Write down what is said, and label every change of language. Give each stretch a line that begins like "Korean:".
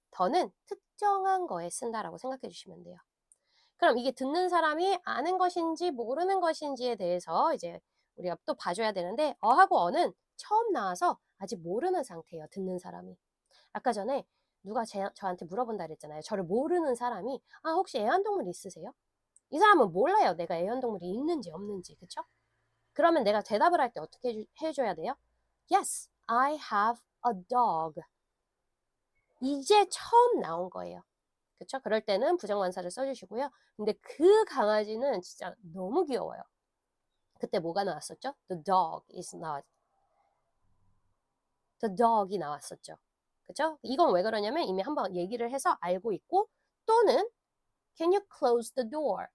Korean: 더는 특정한 거에 쓴다라고 생각해 주시면 돼요. 그럼 이게 듣는 사람이 아는 것인지 모르는 것인지에 대해서 이제 우리가 또 봐줘야 되는데 어하고 어는 처음 나와서 아직 모르는 상태예요. 듣는 사람이. 아까 전에 누가 저한테 물어본다 그랬잖아요. 저를 모르는 사람이 아 혹시 애완동물 있으세요? 이 사람은 몰라요. 내가 애완동물이 있는지 없는지. 그쵸? 그러면 내가 대답을 할 때 어떻게 해줘야 돼요?
English: Yes, I have a dog.
Korean: 이제 처음 나온 거예요. 그쵸? 그럴 때는 부정관사를 써주시고요. 근데 그 강아지는 진짜 너무 귀여워요. 그때 뭐가 나왔었죠?
English: The dog is not. The dog
Korean: 이 나왔었죠. 그쵸? 이건 왜 그러냐면 이미 한번 얘기를 해서 알고 있고 또는
English: Can you close the door?